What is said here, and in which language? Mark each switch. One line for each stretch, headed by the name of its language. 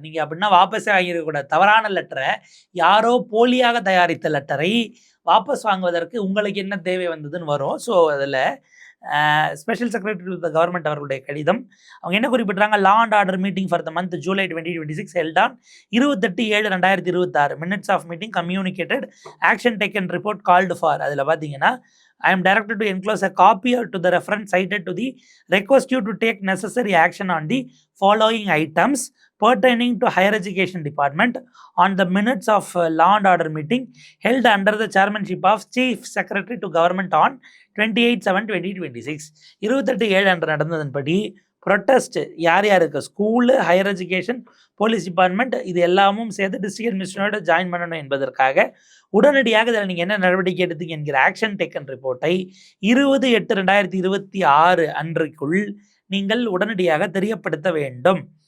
Tamil: நீங்கள் அப்படின்னா வாபஸே வாங்கியிருக்கக்கூடாது. தவறான லெட்டரை, யாரோ போலியாக தயாரித்த லெட்டரை வாபஸ் வாங்குவதற்கு உங்களுக்கு என்ன தேவை வந்ததுன்னு வரும்.
English: so
Tamil: அதில்
English: special secretary to the government
Tamil: அவர்களுடைய கடிதம் அவங்க என்ன குறிப்பிட்றாங்க,
English: Law and order meeting for the month July 2026 held on 28/7/2026 minutes of meeting communicated action taken report called for.
Tamil: அதில் பார்த்தீங்கன்னா
English: I am directed to enclose a copy to the reference cited to the request you to take necessary action on the following items pertaining to Higher Education Department on the minutes of law and order meeting held under the chairmanship of Chief Secretary to Government on 28/7/2026.
Tamil: 28/7 அன்று நடந்ததன்படி protest யார் யாருக்கு, school, higher education, police department, இது எல்லாமும் சேர்த்து district அட்மினிஸ்ட்ரேட்டரோட join பண்ணணும் என்பதற்காக உடனடியாக இதில் நீங்கள் என்ன நடவடிக்கை எடுத்தீங்க என்கிற ஆக்ஷன் டேக்கன் ரிப்போர்ட்டை 20/8/2026 அன்றைக்குள் நீங்கள் உடனடியாக தெரியப்படுத்த வேண்டும்.